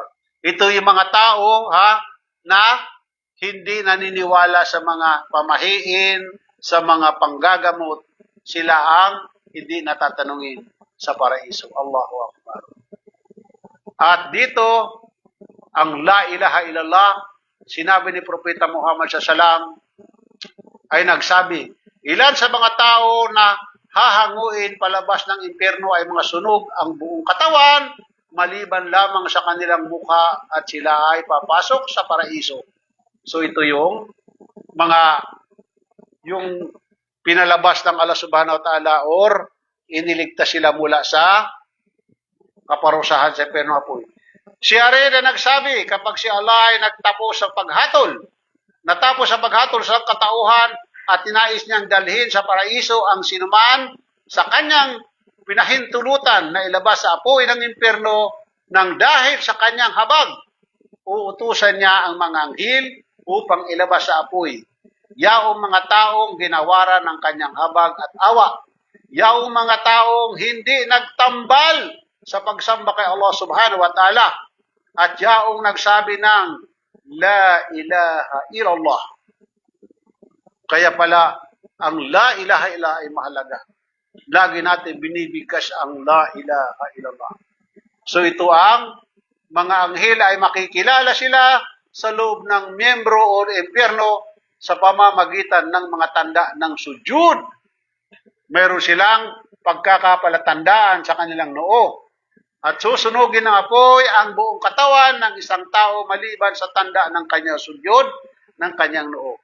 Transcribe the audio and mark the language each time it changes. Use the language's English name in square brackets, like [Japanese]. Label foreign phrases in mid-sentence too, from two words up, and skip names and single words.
[Filipino] Ito yung mga tao na hindi naniniwala sa mga pamahiin, sa mga panggagamot, sila ang hindi natatanungin sa paraiso. [Arabic] الله أكبر. [Filipino] At dito, ang [Arabic] لا إله إلا الله, [Filipino] sinabi ni Propeta Muhammad SAW, ay nagsabi, ilan sa mga tao na hahanguin palabas ng impyerno ay mga sunog ang buong katawan, maliban lamang sa kanilang mukha at sila ay papasok sa paraiso. So ito yung yung pinalabas ng Allah [Arabic] سبحانه وتعالى [Filipino] or iniligtas sila mula sa kaparusahan sa impyerno apoy. Siya rin na nagsabi, kapag si Allah ay nagtapos sa paghatol, natapos sa paghatol sa katauhan at tinais niyang dalhin sa paraiso ang sinuman sa kanyang pinahintulutan na ilabas sa apoy ng impyerno nang dahil sa kanyang habag, uutusan niya ang mga anghel upang ilabas sa apoy. Yaong mga taong ginawaran ng kanyang habag at awa. Yaong mga taong hindi nagtambal sa pagsamba kay Allah [Arabic] سبحانه وتعالى. [Filipino] At yaong nagsabi ng [Arabic] لا إله إلا الله. [Filipino] Kaya pala, ang [Arabic] لا إله إلا الله [Filipino] ay mahalaga. Lagi natin binibigkas ang [Arabic] لا إله إلا الله. [Filipino] So ito ang mga anghel ay makikilala sila sa loob ng miyembro o impyerno sa pamamagitan ng mga tanda ng sujud. Meron silang pagkakapalatandaan sa kanilang noo. At susunugin ng apoy ang buong katawan ng isang tao maliban sa tanda ng kanyang sujud, ng kanyang noo.